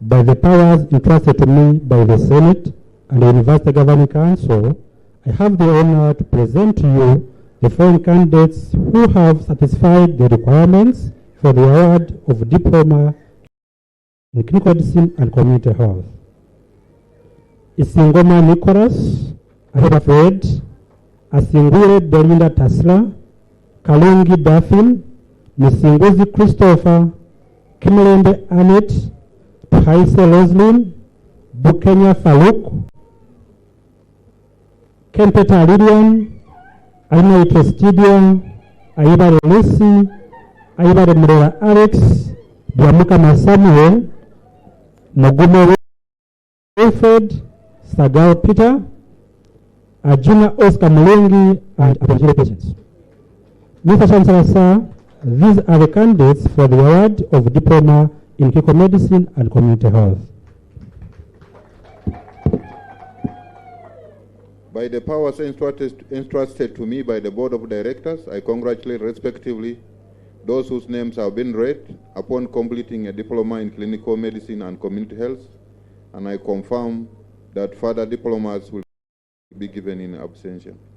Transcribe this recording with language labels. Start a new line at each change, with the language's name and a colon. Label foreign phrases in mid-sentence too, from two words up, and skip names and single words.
English: by the powers entrusted to me by the Senate and the University Governing Council, I have the honor to present to you the following candidates who have satisfied the requirements for the award of Diploma in Clinical Medicine and Community Health. Isingoma Nicholas, Ahari Fred, Asingwire Belinda Tasla, Kalungi Daphne, Misinguzi Christopher, Kimlembe Annette, Haise Roslyn, Bukenya Faluk, Kempeta Lilian, Aina Itostidia, Aibare Lucy, Aibare Murera Alex, Biamuka Samuel, Mogume Wilfred, Sagal Peter, Ajuna Oscar Mulengi, and Apogee patients. Mr. Chancellor, sir, these are the candidates for the award of Diploma in Clinical Medicine and Community Health. By the powers entrusted to me by the Board of Directors, I congratulate respectively those whose names have been read upon completing a diploma in clinical medicine and community health, and I confirm that further diplomas will be given in absentia.